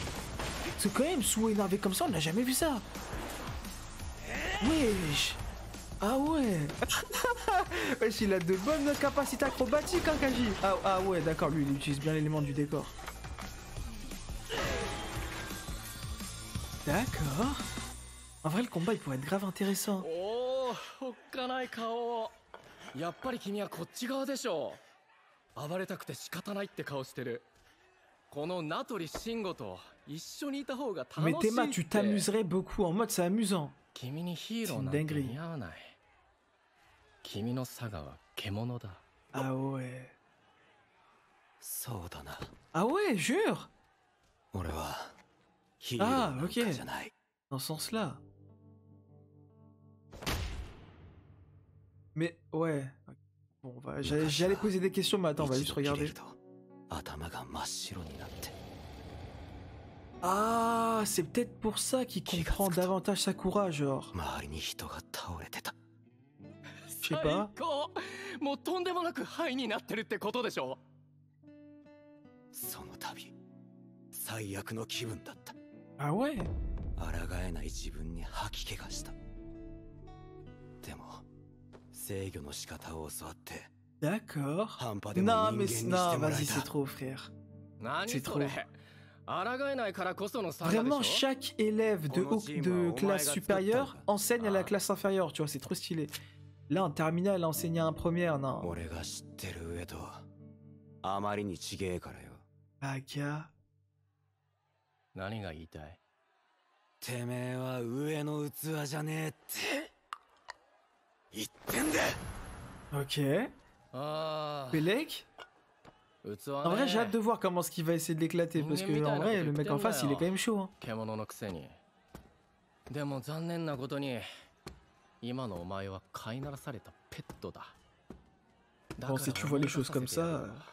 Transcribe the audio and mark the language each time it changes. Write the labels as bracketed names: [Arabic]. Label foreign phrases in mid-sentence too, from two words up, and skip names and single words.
[French] Parce que quand même, Suo énervé comme ça, on n'a jamais vu ça. Wesh. Ah ouais. Wesh, il a de bonnes capacités acrobatiques, hein, Kaji. Ah ouais, d'accord, lui, il utilise bien l'élément du décor. D'accord. En vrai, le combat, il pourrait être grave intéressant. [Japanese] Oh, おっかない顔。やっぱり君はこっち側でしょ。暴れたくて仕方ないって顔してる。この名取慎吾と一緒にいた方が楽しいって。 [French] Mais Théma, tu t'amuserais beaucoup en mode c'est amusant. [Japanese] 君にヒーローなんて似合わない。君のサガは獣だ。 [French] Ah ouais. [Japanese] そうだな。 [French] Ah ouais, jure. [Japanese] 俺はヒーローなんかじゃない。 [French] Dans ce sens-là. Mais ouais. Bon, j'allais poser des questions, mais attends, on va juste regarder. Ah, c'est peut-être pour ça qu'il comprend davantage Sakura, genre. Je sais pas. [Japanese] もうとんでもなくハイになってるってことでしょ。その度最悪の気分だった。 [French] Ah ouais. [Japanese] 抗えない自分に吐き気がした。でも制御の仕方を教わって。 [French] D'accord. Non, mais non, vas-y, c'est trop, frère. C'est trop. Vraiment, chaque élève de classe supérieure enseigne à la classe inférieure, tu vois, c'est trop stylé. Là, en terminale, enseigner à un première, non. Aga. [Japanese] 何が言いたい？てめえは上の器じゃねえって言ってんだ。 [French] Ok. Belek. En vrai, j'ai hâte de voir comment ce qu'il va essayer de l'éclater, parce que en vrai, le mec en face, il est quand même chaud. Hein. Bon, si tu vois les choses comme ça.